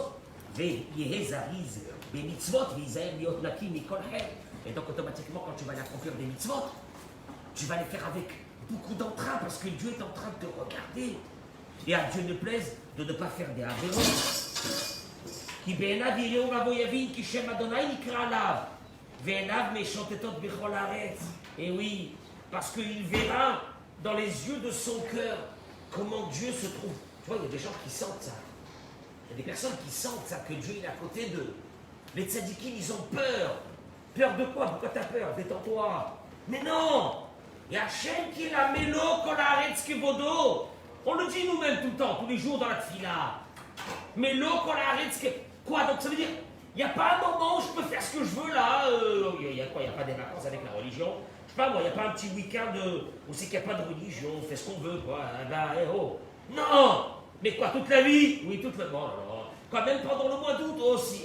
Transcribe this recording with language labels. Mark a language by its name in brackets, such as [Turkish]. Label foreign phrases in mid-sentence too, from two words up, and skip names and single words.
[French] Et donc automatiquement quand tu vas aller accomplir des mitzvot, tu vas les faire avec beaucoup d'entrain parce que Dieu est en train de te regarder. Et à Dieu ne plaise de ne pas faire des avéros. [Hebrew] כי בעיניו יראו ראו יבין כי שם ה' נקרא עליו ועיניו משוטטות בכל הארץ. [French] Et oui, parce qu'il verra dans les yeux de son cœur comment Dieu se trouve. Tu vois, il y a des gens qui sentent ça. Il y a des personnes qui sentent ça, que Dieu est à côté d'eux. Les tzadikim, ils ont peur. Peur de quoi? Pourquoi tu as peur? Détends-toi. Mais non! Il y a Hachem qui est la [Hebrew] מלא כל הארץ כבודו. [French] On le dit nous-mêmes tout le temps, tous les jours dans la tfila. [Hebrew] מלא כל הארץ כבודו. [French] Quoi? Donc ça veut dire, il n'y a pas un moment où je peux faire ce que je veux là. Il y a quoi? Il n'y a pas des vacances avec la religion. Je sais pas moi, il n'y a pas un petit week-end où c'est qu'il n'y a pas de religion, on fait ce qu'on veut quoi. Là, oh. Non! Mais quoi, toute la vie? Oui, toute la vie. Bon, quoi, même pendant le mois d'août aussi.